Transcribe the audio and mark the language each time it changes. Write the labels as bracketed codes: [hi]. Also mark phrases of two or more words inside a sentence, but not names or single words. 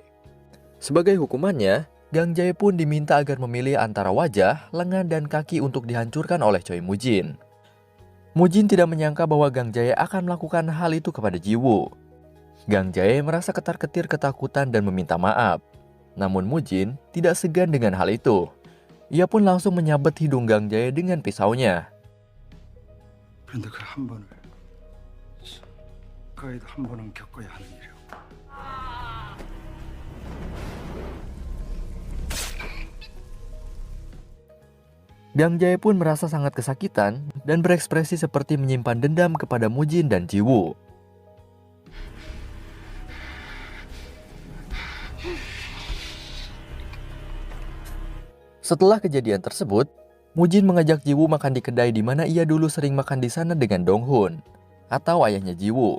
[id] Sebagai hukumannya, Gangjae pun diminta agar memilih antara wajah, lengan, dan kaki untuk dihancurkan oleh Choi Mujin. Mujin tidak menyangka bahwa Gangjae akan melakukan hal itu kepada Jiwoo. Gangjae merasa ketar-ketir ketakutan dan meminta maaf. Namun Mujin tidak segan dengan hal itu. Ia pun langsung menyabet hidung Gangjae dengan pisaunya. [ko] 그런데 그 한 번을 그아이도 한 번은 겪어야 하는 일이오. [id] Gang Jae pun merasa sangat kesakitan dan berekspresi seperti menyimpan dendam kepada Mujin dan Jiwoo. Setelah kejadian tersebut, Mujin mengajak Jiwoo makan di kedai di mana ia dulu sering makan di sana dengan Donghun, atau ayahnya Jiwoo.